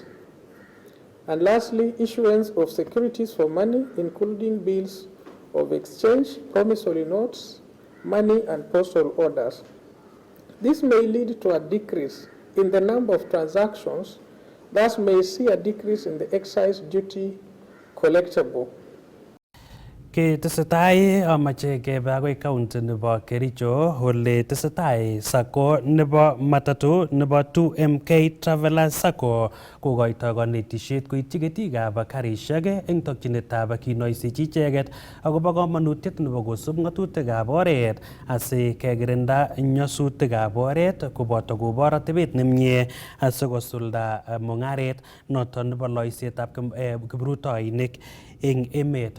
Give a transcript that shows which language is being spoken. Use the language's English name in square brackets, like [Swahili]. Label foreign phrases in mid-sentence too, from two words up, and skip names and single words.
[English] And lastly, issuance of securities for money, including bills of exchange, promissory notes, money, and postal orders. This may lead to a decrease in the number of transactions, thus may see a decrease in the excise duty collectible. [Kalenjin] Tesetai amache kebe agoi county nebo Kericho ole tesetai sako nebo matatu nebo 2MK Traveler Sacco kokoito konetisiet koityi ketikab karisiek eng tokyinetab kinoisechi icheket akobo komonutiet nebo kosub ng'atutikab oret asi kekirinda nyasutikab oret koboto kobor atebet nemie asikosulda mung'aret noton nebo loisetab kiprutoinik eng emet.